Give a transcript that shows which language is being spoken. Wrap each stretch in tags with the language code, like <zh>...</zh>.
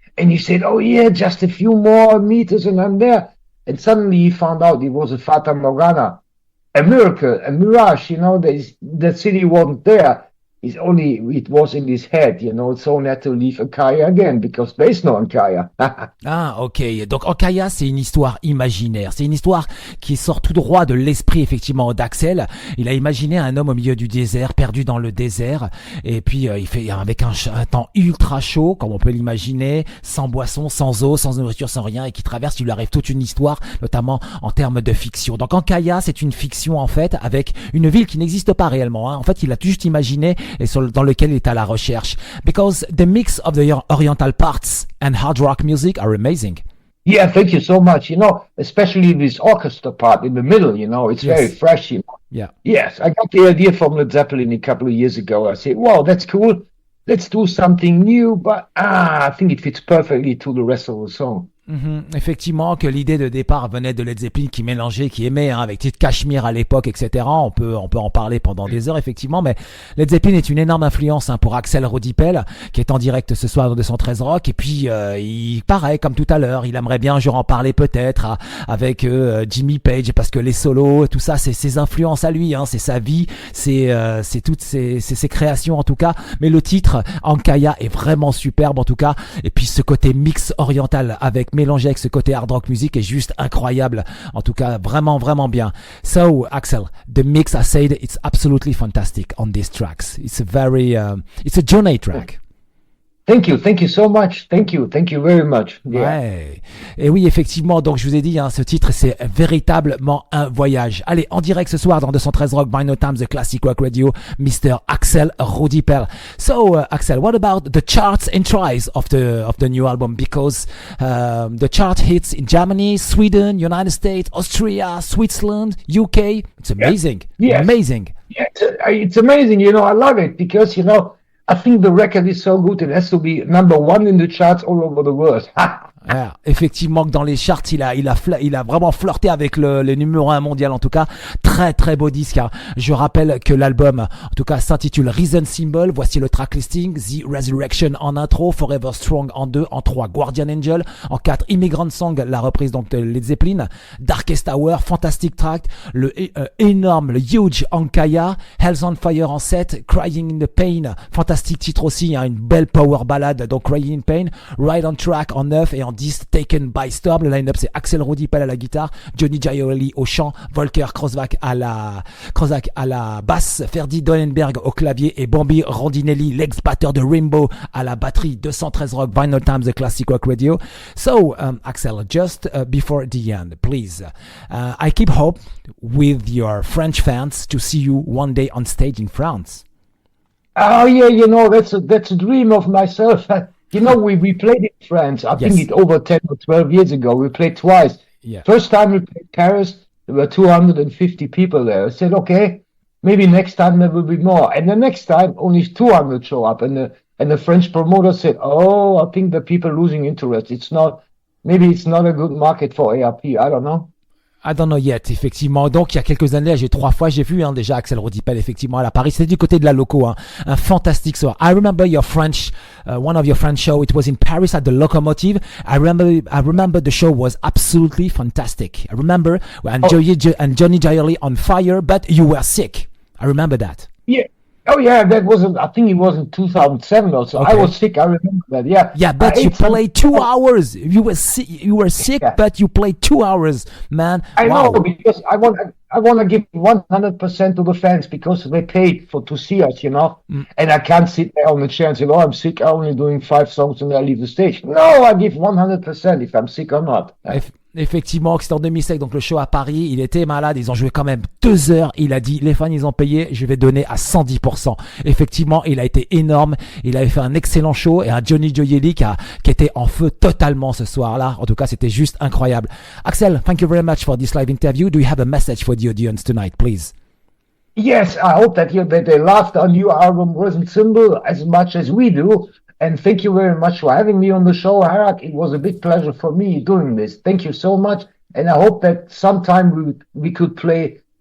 <en>And he said, oh yeah, just a few more meters and I'm there. And suddenly he found out it was a Fata Morgana, a miracle, a mirage, that city wasn't there. it was in his head, so he had to leave Ankaya again because there is no Ankaya. Ah, ok.</en> <fr>Donc, Ankaya, c'est une histoire imaginaire. C'est une histoire qui sort tout droit de l'esprit, effectivement, d'Axel. Il a imaginé un homme au milieu du désert, perdu dans le désert. Et puis, il fait avec un temps ultra chaud, comme on peut l'imaginer, sans boisson, sans eau, sans nourriture, sans rien, et qui traverse, il lui arrive toute une histoire, notamment en termes de fiction. Donc, Ankaya, c'est une fiction, en fait, avec une ville qui n'existe pas réellement. En fait, il a juste imaginé et dans lequel il est à la recherche.</fr> <en>Because the mix of the oriental parts and hard rock music are amazing. Yeah, thank you so much. Especially this orchestra part in the middle, it's very fresh. Yeah. Yes, I got the idea from Led Zeppelin a couple of years ago. I said, wow, that's cool. Let's do something new, but I think it fits perfectly to the rest of the song.</en> <fr>Effectivement, que l'idée de départ venait de Led Zeppelin qui mélangeait, qui aimait, avec Tite Cachemire à l'époque, etc. On peut en parler pendant des heures, effectivement, mais Led Zeppelin est une énorme influence pour Axel Rudi Pell, qui est en direct ce soir dans 213 Rock. Et puis, il paraît, comme tout à l'heure, il aimerait bien un jour en parler peut-être avec Jimmy Page, parce que les solos, tout ça, c'est ses influences à lui, c'est sa vie, c'est toutes ses créations en tout cas. Mais le titre Ankaya est vraiment superbe en tout cas. Et puis ce côté mix oriental mélangé avec ce côté hard rock music est juste incroyable. En tout cas, vraiment, vraiment bien.</fr> <en>So, Axel, the mix, I said, it's absolutely fantastic on these tracks. It's it's a journey track. Thank you so much. Thank you very much. Yeah. Ouais.</en> <fr>Et oui, effectivement, donc je vous ai dit, ce titre, c'est véritablement un voyage. Allez, en direct ce soir dans 213 Rock, Vinylestimes, The Classic Rock Radio, Mr. Axel Rudi Pell.</fr> <en>So, Axel, what about the charts and tries of the new album? Because the chart hits in Germany, Sweden, United States, Austria, Switzerland, UK. It's amazing. Yeah. Amazing. Yeah, it's amazing. I love it because, I think the record is so good it has to be number one in the charts all over the world.</en> <fr>Ouais, effectivement que dans les charts il a vraiment flirté avec le numéro 1 mondial en tout cas. Très très beau disque. Je rappelle que l'album en tout cas s'intitule Reason Symbol. Voici le track listing: The Resurrection en intro, Forever Strong en 2, en 3 Guardian Angel, en 4 Immigrant Song, la reprise donc de Led Zeppelin, Darkest Hour, Fantastic Track, le énorme, le huge Ankaya, Hell's on Fire en 7, Crying in the Pain, fantastique titre aussi, une belle power ballade donc Crying in Pain, Ride on Track en 9 et en 10 Taken by Storm. Le line-up c'est Axel Rudi Pell à la guitare, Johnny Giaioli au chant, Volker Krosvac à la basse, Ferdi Donenberg au clavier et Bambi Rondinelli, l'ex-batteur de Rainbow, à la batterie. 213 Rock, Vinylestimes, The Classic Rock Radio.</fr> <en>So, Axel, just before the end, please, I keep hope with your French fans to see you one day on stage in France. Oh yeah, that's a dream of myself. We played in France. I think it over 10 or 12 years ago. We played twice. Yeah. First time we played Paris, there were 250 people there. I said, okay, maybe next time there will be more. And the next time, only 200 show up. And the French promoter said, oh, I think the people losing interest. Maybe it's not a good market for ARP. I don't know. I don't know yet, effectivement.</en> <fr>Donc, il y a quelques années, j'ai vu déjà Axel Rudi Pell, effectivement, à la Paris. C'était du côté de la loco, un fantastique soir.</fr> <en>I remember your French, one of your French show. It was in Paris at the Locomotive. I remember the show was absolutely fantastic. I remember and Johnny Giaioli on fire, but you were sick. I remember that. Yeah. Oh yeah, I think it was in 2007 or so. Okay. I was sick, I remember that, yeah. Yeah, but you played 2 hours. You were sick, but you played 2 hours, man. I know, because I want to give 100% to the fans because they paid to see us, And I can't sit there on the chair and say, oh, I'm sick, I'm only doing 5 songs and I leave the stage. No, I give 100% if I'm sick or not.</en> <fr>Effectivement, c'était en 2007, donc le show à Paris, il était malade, ils ont joué quand même 2 heures, il a dit, les fans ils ont payé, je vais donner à 110%. Effectivement, il a été énorme, il avait fait un excellent show et un Johnny Giaioli qui était en feu totalement ce soir-là. En tout cas, c'était juste incroyable.</fr> <en>Axel, thank you very much for this live interview. Do you have a message for the audience tonight, please? Yes, I hope that they loved our new album, Reason Symbol, as much as we do. And thank you very much for having me on the show, Harrag. It was a big pleasure for me doing this. Thank you so much. And I hope that sometime we could play</en>